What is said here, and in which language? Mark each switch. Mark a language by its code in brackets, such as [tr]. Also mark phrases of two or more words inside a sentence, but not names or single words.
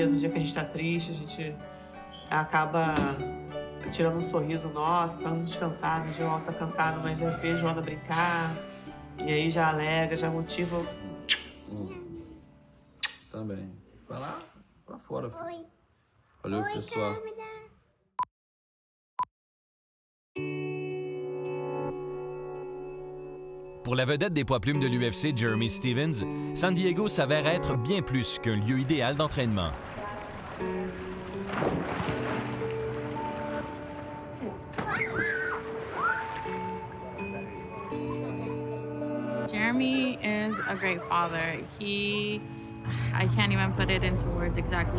[pt] No dia que a gente tá triste, a gente acaba tirando um sorriso nosso, estando descansado. O João tá cansado, mas já vê a Joana brincar. E aí já alegra, já motiva. Também. Vai lá pra fora. Oi. Valeu, Oi, pessoal. câmera. [fr] Pour la vedette des poids plumes de l'UFC, Jeremy Stephens, San Diego s'avère être bien plus qu'un lieu idéal d'entraînement. [en] Jeremy is a great father. I can't even put it into words exactly.